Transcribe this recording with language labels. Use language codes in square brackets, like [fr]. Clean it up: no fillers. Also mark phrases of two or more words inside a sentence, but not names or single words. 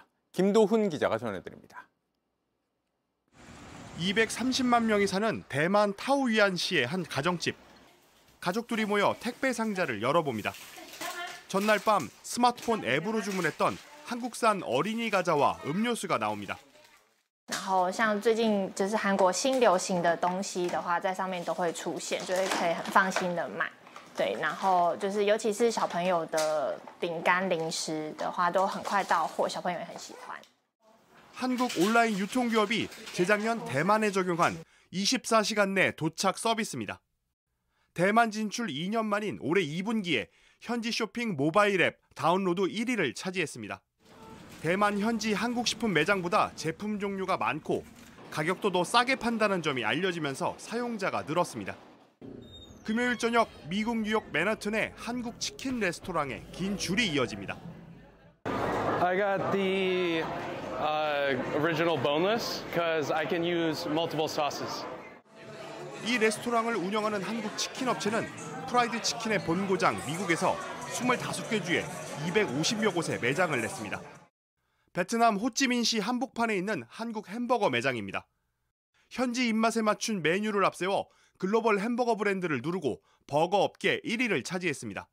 [ko] 김도훈 기자가 전해드립니다. 230만 명이 사는 대만 타오위안시의 한 가정집. 가족들이 모여 택배 상자를 열어봅니다. 전날 밤 스마트폰 앱으로 주문했던 한국산 어린이 과자와 음료수가 나옵니다. [zh] 然后像最近就是韩国新流行的东西的话，在上面都会出现，就是可以很放心的买。对，然后就是尤其是小朋友的饼干、零食的话，都很快到货，小朋友也很喜欢。 [ko] 한국 온라인 유통기업이 재작년 대만에 적용한 24시간 내 도착 서비스입니다. 대만 진출 2년 만인 올해 2분기에 현지 쇼핑 모바일 앱 다운로드 1위를 차지했습니다. 대만 현지 한국식품 매장보다 제품 종류가 많고 가격도 더 싸게 판다는 점이 알려지면서 사용자가 늘었습니다. 금요일 저녁 미국 뉴욕 맨하튼의 한국 치킨 레스토랑에 긴 줄이 이어집니다. [en] I got the original boneless because I can use multiple sauces. [ko] 이 레스토랑을 운영하는 한국 치킨 업체는 프라이드 치킨의 본고장 미국에서 25개 주에 250여 곳에 매장을 냈습니다. 베트남 호찌민시 한복판에 있는 한국 햄버거 매장입니다. 현지 입맛에 맞춘 메뉴를 앞세워 글로벌 햄버거 브랜드를 누르고 버거 업계 1위를 차지했습니다.